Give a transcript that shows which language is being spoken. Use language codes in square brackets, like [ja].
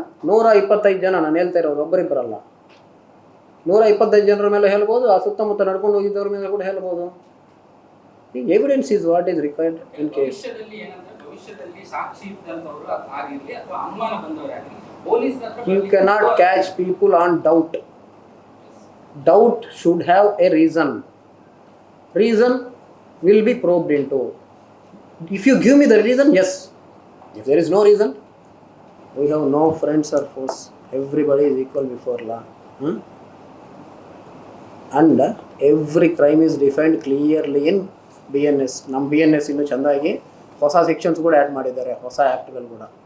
[kn] 125 ಜನ ನಾನು ಹೇಳ್ತಾ ಇರೋರು, ಒಬ್ಬರಿಬ್ಬರಲ್ಲ, 125 ಜನರ ಮೇಲೆ ಹೇಳ್ಬೋದು, ಆ ಸುತ್ತಮುತ್ತ ನಡ್ಕೊಂಡು ಹೋಗಿದ್ದವ್ರ ಮೇಲೆ ಕೂಡ ಹೇಳ್ಬೋದು. [en] ಈ evidence is what is required in case. [kn] ಭವಿಷ್ಯದಲ್ಲಿ ಸಾಕ್ಷಿ ಇದ್ದಂಥವರು ಆಗಿರಲಿ ಅಥವಾ ಅನುಮಾನ ಬಂದವರಾಗಲಿ, [en] you cannot catch people on doubt. Doubt should have a reason. Reason will be probed into. If you give me the reason, yes. If there is no reason, we have no friends or foes. Everybody is equal before law. And every crime is defined clearly in BNS. [kn] ನಮ್ಮ BNS ಇನ್ನೂ ಚೆಂದಾಗಿ ಹೊಸ sections ಕೂಡ add ಮಾಡಿದ್ದಾರೆ, ಹೊಸ ಆ್ಯಕ್ಟ್ಗಳು ಕೂಡ.